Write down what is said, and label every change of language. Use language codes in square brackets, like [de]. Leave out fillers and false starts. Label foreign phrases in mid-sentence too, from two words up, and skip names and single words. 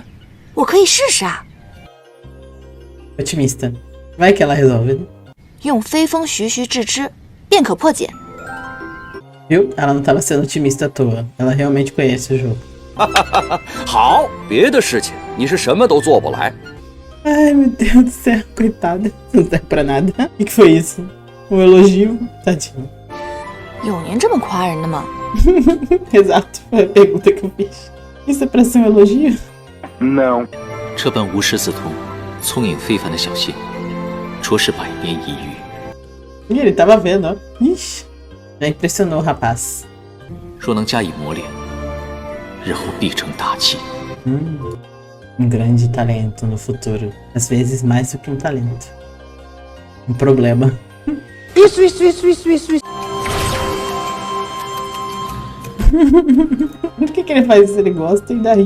[zh] 我可以试试啊。 [pt] Otimista. Vai que ela resolve, né? [zh] 用飞风徐徐制之，便可破解。 [pt] Viu? Ela não tava sendo otimista à toa. Ela realmente conhece o jogo. [zh] 好，别的事情你是什么都做不来。 [pt] Ai, meu Deus do céu. Coitada. Não serve pra nada. O que foi isso? Um elogio? Tadinho. [zh] 有您这么夸人的吗？ [pt] Exato. Foi a pergunta que eu fiz. Isso é pra ser um elogio? Não. [zh] 这般无师自通、聪颖非凡的小仙，着实百年一遇。 [pt] Ih, ele tava vendo, ó. Ixi. Já impressionou o rapaz. [zh] 若能加以磨练，日后必成大器。 [pt] Um grande talento no futuro. Às vezes mais do que um talento. Um problema. Isso. Por que ele faz isso se ele gosta e daí?